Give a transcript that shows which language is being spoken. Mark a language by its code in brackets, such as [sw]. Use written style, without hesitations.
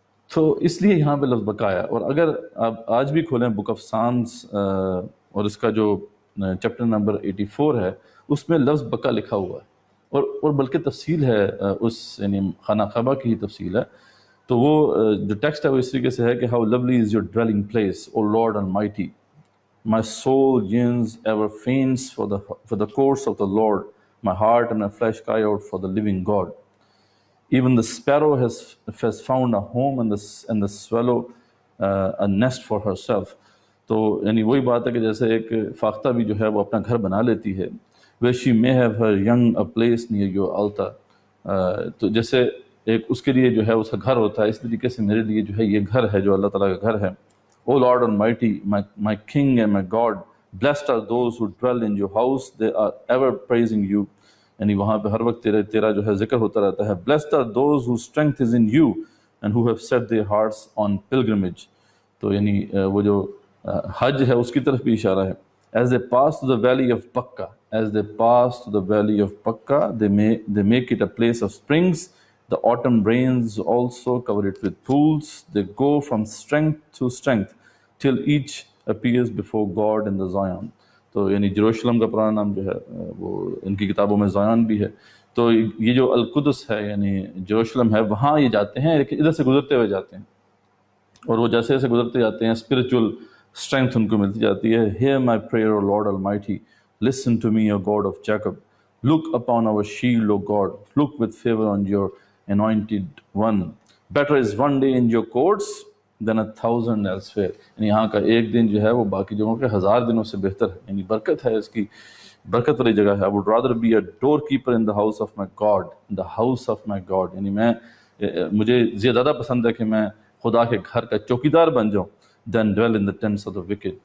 [ur] تو اس لیے یہاں پہ لفظ بکا آیا۔ اور اگر آپ آج بھی کھولیں بک آف سامس اور اس کا جو چیپٹر نمبر 84 ہے، اس میں لفظ بکا لکھا ہوا ہے، اور بلکہ تفصیل ہے اس یعنی خانہ کعبہ کی ہی تفصیل ہے۔ تو وہ جو ٹیکسٹ ہے وہ اس طریقے سے ہے کہ [en] How lovely is your dwelling place O Lord Almighty, my soul yearns ever faints for the courts of the Lord. My heart and my flesh cry out for the living God. Even the sparrow has found a home and the swallow a nest for herself. [ur] تو یعنی وہی بات ہے کہ جیسے ایک فاختہ بھی جو ہے وہ اپنا گھر بنا لیتی ہے. [en] where she may have her young a place near your altar. [ur] تو جیسے ایک اس کے لیے جو ہے اس کا گھر ہوتا ہے، اس طریقے سے میرے لیے جو ہے یہ گھر ہے جو اللہ تعالیٰ کا گھر ہے۔ [en] O Lord Almighty, my King and my God, blessed are those who dwell in your house, they are ever praising you. [ur] یعنی وہاں پہ ہر وقت تیرا جو ہے ذکر ہوتا رہتا ہے۔ [en] Blessed are those whose strength is in you and who have set their hearts on pilgrimage. [ur] تو یعنی وہ جو حج ہے اس کی طرف بھی اشارہ ہے۔ [en] As they pass to the valley of Bakka, as they pass to the valley of Bakka, they make it a place of springs. The autumn rains also cover it with pools. They go from strength to strength till each appears before God in the Zion. [ur] تو یعنی جروشلم کا پرانا نام جو ہے وہ ان کی کتابوں میں زیان بھی ہے۔ تو یہ جو القدس ہے یعنی جروشلم ہے، وہاں یہ جاتے ہیں لیکن ادھر سے گزرتے ہوئے جاتے ہیں، اور وہ جیسے جیسے گزرتے جاتے ہیں اسپرچول اسٹرینتھ ان کو ملتی جاتی ہے۔ [en] Hear my prayer, O Lord Almighty. Listen to me, O God of Jacob. Look upon our shield, O God. Look with favor on your anointed one. Better is one day in your courts than 1,000 elsewhere. [ur] یعنی یہاں کا ایک دن جو ہے وہ باقی جگہوں کے 1000 دنوں سے بہتر ہے، یعنی برکت ہے، اس کی برکت والی جگہ ہے۔ [en] I would rather be a doorkeeper in the house of my God, [ur] in the house of my God. یعنی مجھے زیادہ پسند ہے کہ میں خدا کے گھر کا چوکیدار بن جاؤں [en] then dwell in the tents of the wicked.